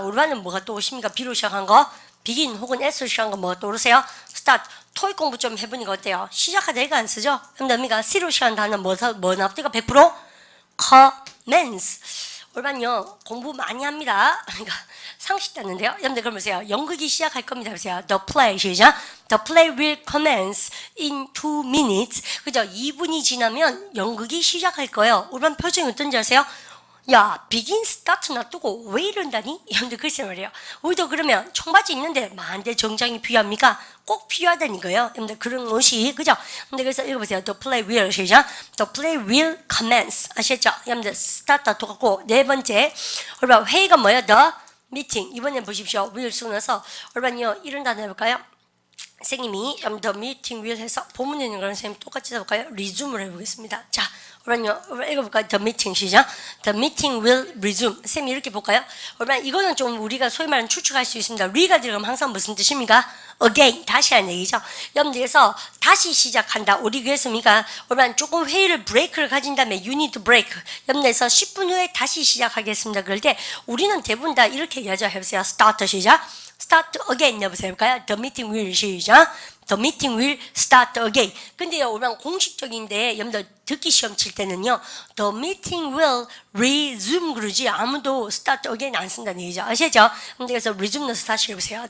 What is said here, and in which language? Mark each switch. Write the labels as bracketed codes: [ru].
[ko] 우리반은 뭐가 또 오십니까? B로 시작한 거, begin 혹은 S로 시작한 거 뭐가 떠오르세요? [en] start. [ko] 토익 공부 좀 해보니까 어때요? 시작하다 이거 안 쓰죠? 그럼 C로 시작한 단어 뭐 나옵니까? [en] 100%? commence. [ko] 올반요 공부 많이 합니다. 그러니까 상식 땄는데요. 여러분들 그럼 보세요. 연극이 시작할 겁니다. 보세요. [en] The play [ko] 시작. [en] The play will commence in 2 minutes. [ko] 그죠? 2분이 지나면 연극이 시작할 거예요. 올반 표정이 어떤지 아세요? 야, begin, start 놔두고 왜 이런다니? 여러분들 글쎄 말이에요. 우리도 그러면 청바지 입는데 만대 정장이 필요합니까? 꼭 필요하다는 거예요. 여러분들 그런 것이 그죠? 근데 그래서 읽어보세요. [en] The play will [ko] 시작. [en] The play will commence. 아셨죠? [ko] 여러분들 start 똑같고 네 번째 얼마 회의가 뭐예요? [en] The meeting. [ko] 이번엔 보십시오. will 쓰고 나서 얼마요? 이런 단어 해볼까요? 선생님이 the meeting will 해서 본문에 있는 거랑 선생님 똑같이 해볼까요? resume를 해보겠습니다. 자, 그러면요, 읽어볼까요? [en] The meeting [ko] 시작. [en] The meeting will resume. [ko] 선생님 이렇게 볼까요? 그러면 이거는 좀 우리가 소위 말하는 추측할 수 있습니다. re가 들어가면 항상 무슨 뜻입니까? again, 다시 하는 얘기죠. 여러분들에서 다시 시작한다. 우리 그랬습니까? 그러면 조금 회의를 브레이크를 가진 다음에 [en] you need to break. [ko] 여러분들에서 10분 후에 다시 시작하겠습니다. 그럴 때 우리는 대부분 다 이렇게 얘기하죠. 해보세요. start 시작. [en] start again [ko] 해보세요. [en] The meeting will [ko] 시작. [en] The meeting will start again. [ko] 근데요, 우리는 공식적인데 여러분들 듣기 시험 칠 때는요, [en] the meeting will resume [ko] 그러지 아무도 [en] start again [ko] 안 쓴다는 얘기죠. 아시죠? 그래서 resume 넣어서 다시 해보세요.